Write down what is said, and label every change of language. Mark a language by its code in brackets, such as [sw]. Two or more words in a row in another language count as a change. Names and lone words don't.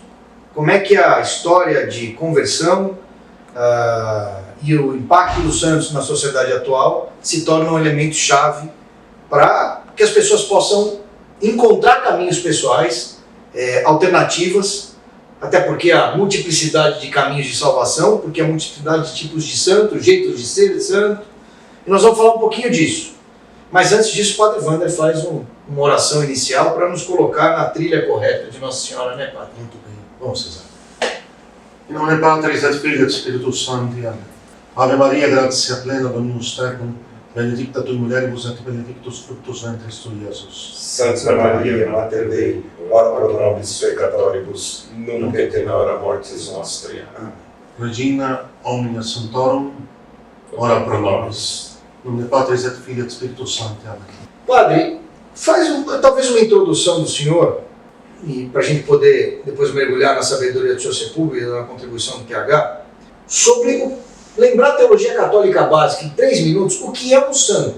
[pt] Como é que a história de conversão e o impacto dos santos na sociedade atual se torna um elemento chave para que as pessoas possam encontrar caminhos pessoais, alternativas, até porque há multiplicidade de caminhos de salvação, porque há multiplicidade de tipos de santo, jeitos de ser santo, e nós vamos falar um pouquinho disso. Mas antes disso, o Padre Wander faz uma oração inicial para nos colocar na trilha correta de Nossa Senhora, né, Padre? Muito bem. Vamos rezar. Em nome do Padre, [la] et Filii, et Spiritus Sancti. Amém. Ave Maria, gratia plena, Dominus tecum, benedicta tui mulieribus et benedictus fructus ventris tui, Iesus. Santa Maria, Mater Dei, ora pro nobis peccatoribus, nunc et in hora mortis nostri. [pt] Amém. [la] Regina omnia sanctorum, ora pro nobis. [pt] Em nome do Padre, [la] et Filii, et Spiritus Sancti. [pt] Amém. Padre, faz talvez uma introdução do senhor, e para a gente poder depois mergulhar na sabedoria do seu Sepúlveda, na contribuição do PH, sobre lembrar a teologia católica básica em 3 minutos, o que é um santo?